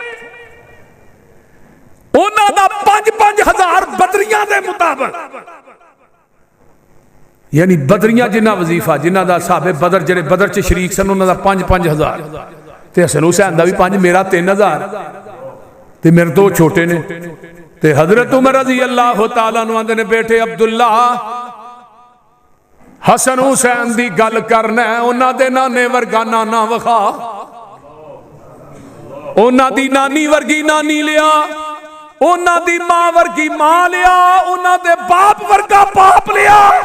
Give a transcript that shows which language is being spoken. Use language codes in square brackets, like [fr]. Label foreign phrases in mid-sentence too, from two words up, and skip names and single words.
[pa] انہاں دا 5-5 ہزار بدریاں دے مطابق، یعنی بدریاں جنا وظیفہ جنا دا صاحب بدر جیہڑے بدر چ شریک سن انہاں دا 5-5 ہزار تے حسن حسین دا بھی 5، میرا 3000 تے میرے دو چھوٹے نے. تے حضرت عمر [ar] رضي الله تعالى عنه [pa] آندے نے بیٹے عبداللہ حسن حسین دی گل کرنا ہے، انہاں دے نانے ورگا نانا وکھا، انہاں دی نانی ورگی نانی لیا، انہاں دی ماں ورگی ماں لیا، انہاں دے باپ ورگا باپ لیا.